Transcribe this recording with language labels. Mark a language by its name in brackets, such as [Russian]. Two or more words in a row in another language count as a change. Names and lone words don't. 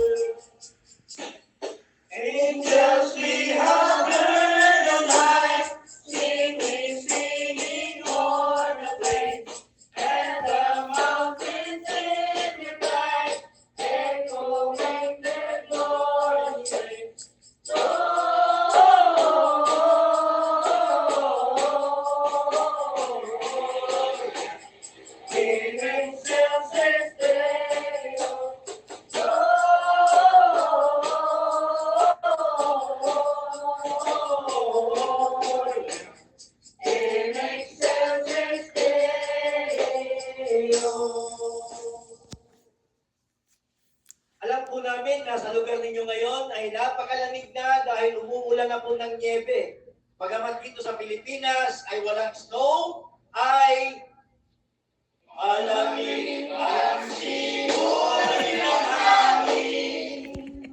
[English] Angels we have heard on high, singing, singing o'er the plain, and the mountains in reply, echoing their glorious praise. [Latin] In excelsis Deo, in excelsis Deo. [Filipino] Alam po namin na sa lugar ninyo ngayon ay napakalamig na dahil umuulan na po ng niebe. Pagamat dito sa Pilipinas ay walang snow, ay malamig ang simoy ng hangin.